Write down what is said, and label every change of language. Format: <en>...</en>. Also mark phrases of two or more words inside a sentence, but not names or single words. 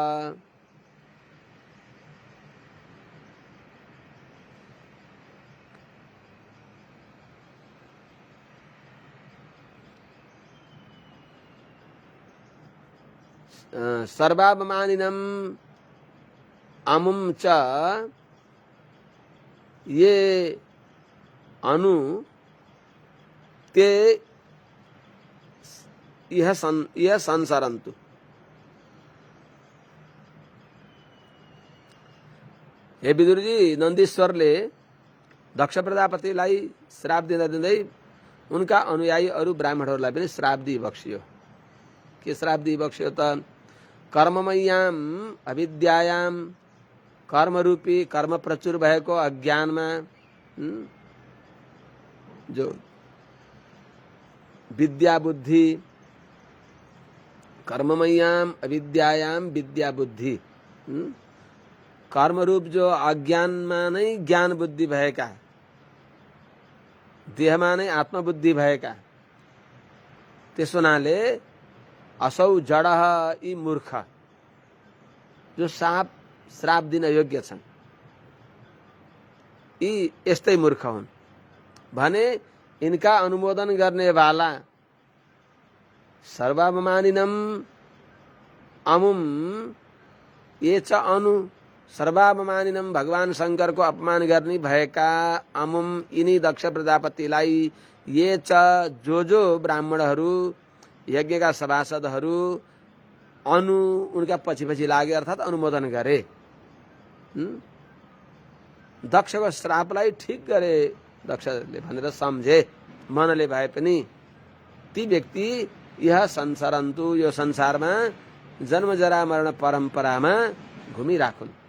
<sa>सर्वावमानिनम अमुम च ये अनु ते यह संसरन्तु।</sa> <ne>हे विदुरजी, नन्दीश्वरले दक्ष प्रजापतिलाई श्राप दिँदा दिँदै उनका अनुयायी अरू ब्राह्मणहरूलाई पनि श्राप दिइबक्सियो। के श्राप दिइबक्स्यो त?</ne> <sa>कर्ममय्याम अविद्यायाम</sa> <ne>कर्मरूपी कर्म प्रचुर भएको अज्ञानमा जो विद्या बुद्धि,</ne> <sa>कर्ममय्याम अविद्यायाम</sa> <ne>विद्या बुद्धि, कर्मरूप जो अज्ञानमा नै ज्ञान बुद्धि भएका, देहमा नै आत्मबुद्धि भएका, त्यसो हुनाले</ne> <sa>असौ जडः</sa> <ne>यी मूर्ख जो श्राप दिन योग्य छन्, यी यस्तै मूर्ख हुन् भने इनका अनुमोदन गर्ने वाला</ne> <sa>सर्वावमानिनम अमुम ये च अनु सर्वावमानिनम</sa> <ne>भगवान शंकरको अपमान गर्ने भएका अमुम यिनी दक्ष प्रजापतिलाई</ne> <sa>ये च</sa> <ne>जो ब्राह्मणहरू यज्ञका सभासदहरू अनु उनका पछि पछि लागे अर्थात् अनुमोदन गरे। दक्षको श्रापलाई ठिक गरे दक्षले भनेर सम्झे मनले भए पनि ती व्यक्ति</ne> <sa>यह संसारन्तु</sa> <ne>यो संसारमा जन्म जरा मरण परम्परामा घुमिराखुन्।</ne>